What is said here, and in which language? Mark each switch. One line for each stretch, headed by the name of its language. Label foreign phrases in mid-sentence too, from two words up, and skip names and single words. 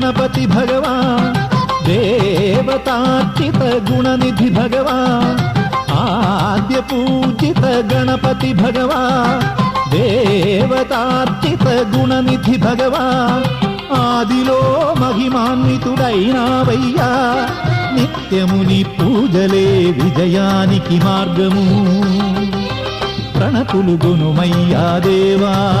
Sanskrit: गणपति भगवान् देवतार्चित गुणनिधि भगवान् आद्य पूजित गणपति भगवान् देवतार्चित गुणनिधि भगवान्
Telugu: ఆదిలో మహిమాన్వితుడైనావయ్యా నిత్యముని పూజలే విజయానికి మార్గము ప్రణతులు గుణమయ్యా దేవా